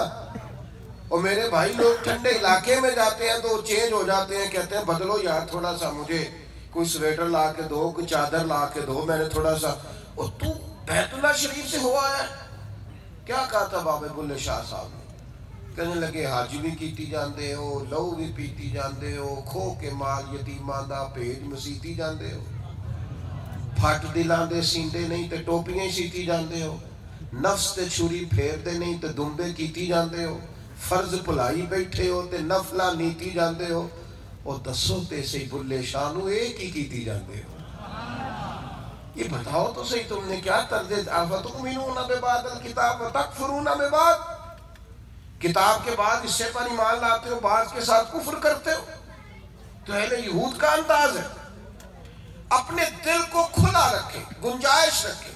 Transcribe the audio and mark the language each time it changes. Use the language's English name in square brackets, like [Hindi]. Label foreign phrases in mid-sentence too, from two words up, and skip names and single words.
[Urdu] اور میرے بھائی لوگ ٹھنڈے علاقے میں جاتے ہیں تو چینج ہو جاتے ہیں، کہتے ہیں بدلو یار تھوڑا سا، مجھے کوئی سویٹر لا کے دو، کوئی چادر لا کے دو، میں نے تھوڑا سا. اور تو بیت اللہ شریف سے ہوا ہے. کیا کہا تھا بابا بلے شاہ صاحب نے؟ کہنے لگے [Punjabi] حج بھی کیتی جاندے ہو، لہو بھی پیتی جاندے ہو، کھو کے مال یتیمان دا بھیج مسیتی جاندے ہو، پھٹ دلاں دے سیندے نہیں تے ٹوپیاں سیتی جاندے ہو، نفس تے چھری پھیر دے نہیں تے دمبے کیتی جاندے ہو، فرض پلائی بیٹھے ہو تے نفلہ نیتی جاندے ہو. اور دسو تے سی بلے شاہ نو ایک ہی کیتی جاندے ہو. [Urdu] یہ بتاؤ تو صحیح تم نے کیا طرز [Arabic] افتؤمنون ببعض الکتاب وتکفرون ببعض، [Urdu] کتاب کے بعد اس سے پر ایمان لاتے ہو، بعض کے ساتھ کفر کرتے ہو. تو اہل یہود کا انداز ہے. اپنے دل کو کھلا رکھے، گنجائش رکھے.